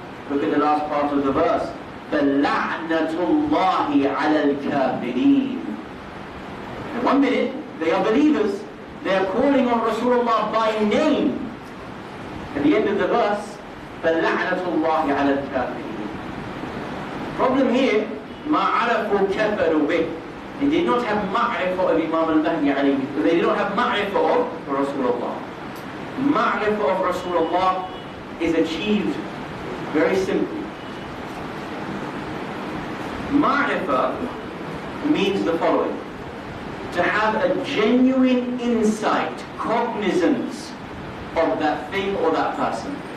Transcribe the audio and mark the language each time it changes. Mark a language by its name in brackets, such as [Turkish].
[English] Look at the last part of the verse. [Arabic] فَلَعْنَةُ اللَّهِ عَلَى الْكَافِرِينَ. [English] In 1 minute, they are believers, they are calling on Rasulullah by name. At the end of the verse, [Arabic] فَلَعْنَةُ اللَّهِ عَلَى الْكَافِرِينَ. [English] Problem here, [Arabic] مَا عَرَفُوا كَفَرُوا بِهِ. [English] They did not have ma'rifah of Imam al-Mahdi alayhi. They did not have ma'rifah of Rasulullah. Ma'rifah of Rasulullah is achieved very simply. Ma'rifah means the following: to have a genuine insight, cognizance of that thing or that person.